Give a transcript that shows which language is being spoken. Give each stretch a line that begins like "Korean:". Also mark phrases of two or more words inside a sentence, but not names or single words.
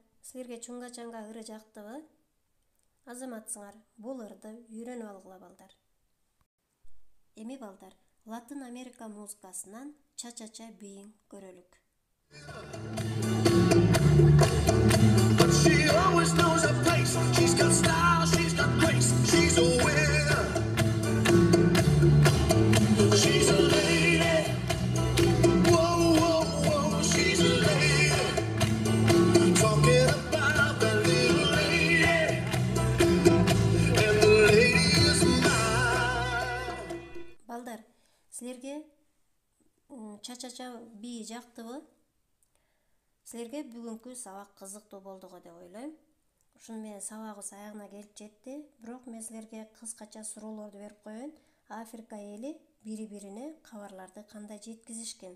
Kyrgyz: Силерге чуңга-чаңга ыры жактыбы? Азаматсыңар, бул ырды үйрөнүп алгыла балдар. Эми балдар, Латын Америка музыкасынан ча-ча-ча бийин көрөлүк.
English: She always knows her place. She's got style, she's got grace. She's a winner. She's a lady. Whoa, whoa, whoa. She's a lady. Talking about that little lady. And the lady is mine.
Kyrgyz: Балдар, силерге ча-ча-ча бии жактыбы? Силерге бүгүнкү сабак кызыктуу болду го деп ойлойм. Ушуну менен сабагыбыз аягына келип жетти. Бирок мен силерге кыскача суроолорду берип коеюн. Африка эли бири-бирине кабарларды кандай жеткизишкен?